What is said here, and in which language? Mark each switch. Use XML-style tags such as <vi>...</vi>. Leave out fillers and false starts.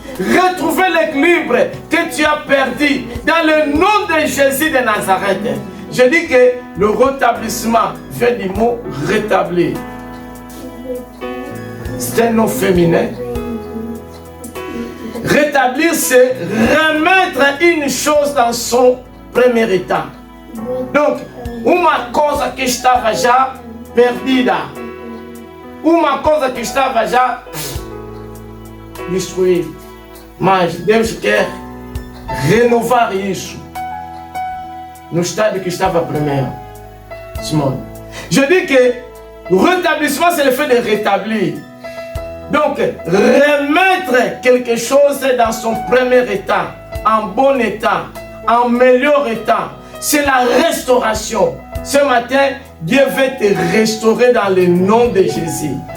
<fr>Retrouver l'équilibre que tu as perdu dans le nom de Jésus de Nazareth. Je dis que le rétablissement vient du mot rétablir. C'est un nom féminin. Rétablir, c'est remettre une chose dans son premier état.</fr> <pt>Donc, uma coisa que estava já perdida, uma coisa que estava já destruída. Mas Deus quer renovar isso no estado que estava primeiro. Simone.</pt> <fr>Je dis que le rétablissement, c'est le fait de rétablir. Donc, remettre quelque chose dans son premier état, en bon état, en meilleur état, c'est la restauration. Ce matin, Dieu veut te restaurer dans le nom de Jésus.</fr>